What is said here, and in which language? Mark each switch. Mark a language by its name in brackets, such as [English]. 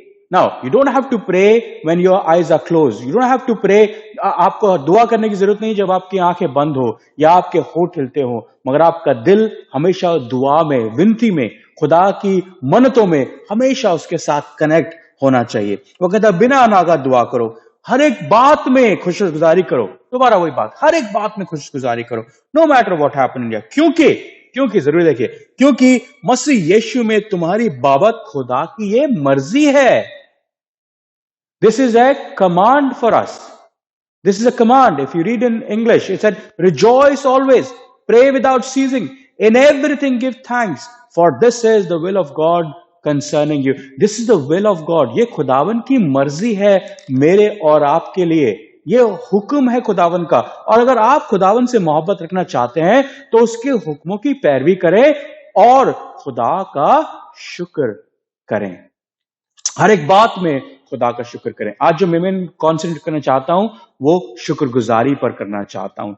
[English] Now, you don't have to pray when your eyes are closed. You don't have to pray. [Urdu] آپ کو دعا کرنے کی ضرورت نہیں جب آپ کی آنکھیں بند ہو یا آپ کے ہونٹ ہلتے ہو، مگر آپ کا دل ہمیشہ دعا میں، ونتی میں، خدا کی منتوں میں ہمیشہ اس کے ساتھ کنیکٹ ہونا چاہیے. وہ کہتا ہے بنا ناگا دعا کرو، ہر ایک بات میں خوش گزاری کرو. دوبارہ وہی بات، ہر ایک بات میں خوش گزاری کرو. [English] No matter what happen in. [Urdu] کیونکہ ضرور دیکھیے، کیونکہ مسیح یشو میں تمہاری بابت خدا کی یہ مرضی ہے. [English] This is a command for us. This is a command. If you read in English, it said, rejoice always, pray without ceasing, in everything give thanks, for this is the will of God concerning you. This is the will of God. [Urdu] یہ خداون کی مرضی ہے میرے اور آپ کے لیے. یہ حکم ہے خداون کا. اور اگر آپ خداون سے محبت رکھنا چاہتے ہیں تو اس کے حکموں کی پیروی کریں اور خدا کا شکر کریں. ہر ایک بات میں خدا کا شکر کریں. آج جو میں کانسنٹریٹ کرنا چاہتا ہوں وہ شکر گزاری پر کرنا چاہتا ہوں.